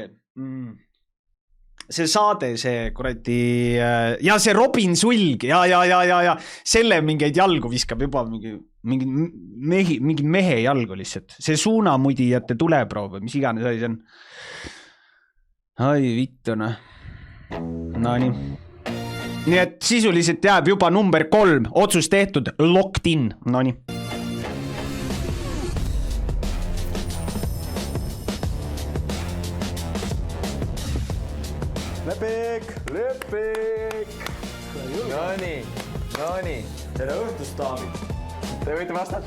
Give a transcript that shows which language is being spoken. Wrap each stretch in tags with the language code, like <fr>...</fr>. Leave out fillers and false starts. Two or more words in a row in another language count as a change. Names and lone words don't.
<et>See saade, see kuradi, ja see Robin Sulg, ja selle mingeid jalgu viskab juba mingi mehe jalgu lihtsalt. See suunamudijate tuleproov, mis iganes asi see on. Ai vittuna. No nii. Nii et sisuliselt jääb juba number 3, otsus tehtud,</et> <en>locked in.</en> <et>No nii. Lepik! No nii. Tere õhtust, daamid. Te võite vastata.</et>